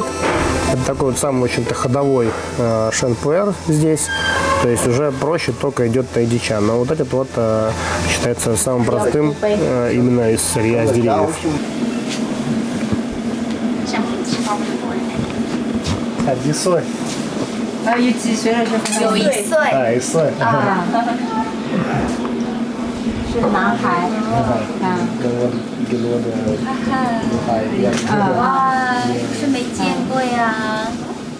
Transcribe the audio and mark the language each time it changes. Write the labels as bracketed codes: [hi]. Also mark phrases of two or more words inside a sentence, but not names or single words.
[ru] Это такой вот самый, в общем-то, ходовой шен пуэр здесь. То есть уже проще только идет тайдича. Но вот этот вот считается самым простым именно из сырья с деревьев. А, [zh] 几岁? 有几岁了？有1岁。啊，1岁。啊。是男孩。跟我的女孩一样。哇，是没见过呀。